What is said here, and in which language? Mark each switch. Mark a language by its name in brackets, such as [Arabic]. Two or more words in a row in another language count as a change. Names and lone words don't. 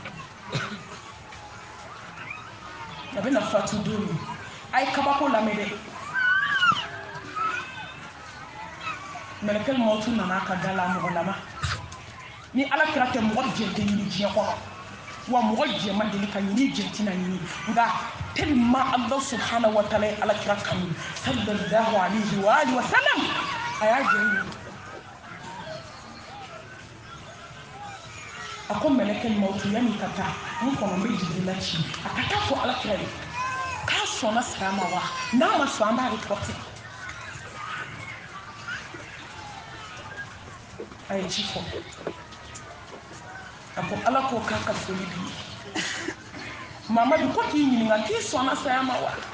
[Bambara] a bɛna fatu don min a ye kabako lamɛn dɛ Melekel mautu nana ka da la mɔgɔ lama ni Ala kira tɛ mɔgɔ jɛn tɛ ɲini diɲɛ kɔnɔ wa mɔgɔ jɛn ma deli ka ɲini jɛn tɛna ɲini nka tellement [Arabic] Allah subhanahu wa ta'ala [Bambara] ye Ala kira kanu [Arabic] sallallahu alaihi wa alihi wa sallam [Bambara] a y'a jɛn ɲini a ko melekel mautu yanni ka taa n kɔnɔ n bɛ Jibirila ci a ka taa fɔ Ala kira ye k'a sɔnna saya ma wa n'a ma sɔn an b'a reporter a ye ci fɔ a ko Ala k'o k'a ka foli bi Mamadu ko k'i ɲininka k'i sɔnna saya ma wa